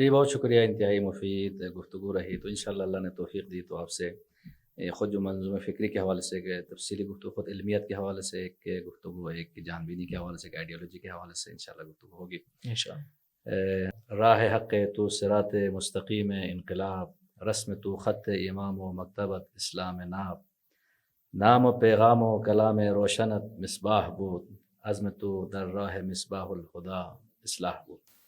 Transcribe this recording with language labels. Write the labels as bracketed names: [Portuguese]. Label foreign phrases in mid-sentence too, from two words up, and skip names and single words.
[Urdu] جی بہت شکریہ، انتہائی مفید گفتگو رہی. تو انشاءاللہ اللہ نے توفیق دی تو آپ سے خود جو منظومہ فکری کے حوالے سے ایک تفصیلی گفتگو، خود علمیت کے حوالے سے ایک گفتگو، ایک جان بینی کے حوالے سے، ایک آئیڈیالوجی کے حوالے سے انشاءاللہ گفتگو ہوگی انشاءاللہ. [Persian] راہ حق تو صراط مستقیم انقلاب، رسم تو خط امام و مکتبت اسلام ناب، نام و پیغام و کلام روشنت مصباح بود، عزم تو در راہ مصباح الخدا اصلاح بود.